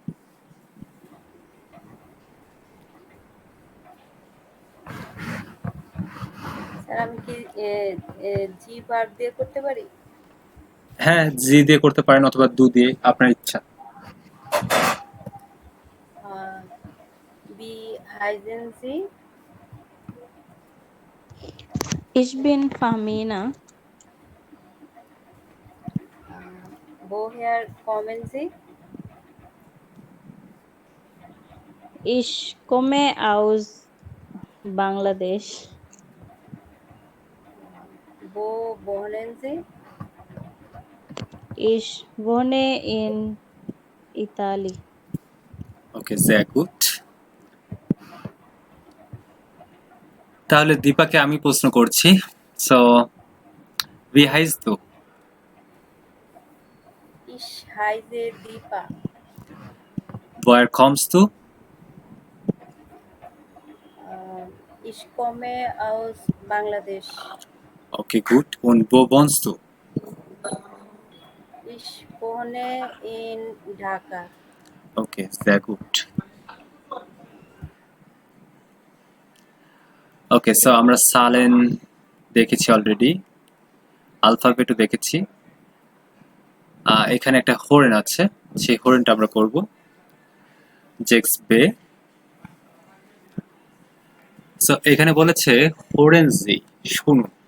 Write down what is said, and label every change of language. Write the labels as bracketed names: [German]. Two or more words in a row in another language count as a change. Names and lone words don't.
[Bangla] স্যার আমি কি জি ভার্ব দিয়ে করতে পারি? হ্যাঁ, জি দিয়ে করতে পারেন অথবা দু দিয়ে, আপনার ইচ্ছা। [German] Wie heißen Sie. Ich bin Famina. woher kommen Sie? Ich komme aus Bangladesh. Wo wohnen Sie? Ich wohne in Italy. [Bangla] ওকে, [German] sehr gut. [Bangla] তাহলে দীপাকে আমি প্রশ্ন করছি। [German] সো wie heißt du? Ich heiße Deepa. Woher kommst du? Ich komme aus Bangladesch. Okay, gut. Und wo wohnst du? Ich wohne in Dhaka. Okay, sehr gut. [Bangla] ওকে, সো আমরা সালেন দেখেছি অলরেডি, আলফাবেটও দেখেছি। এখানে একটা হরেন আছে, সেই হরেনটা আমরা করব। [German] sechs B. [Bangla] সো এখানে বলেছে হরেনজি, শুনুন।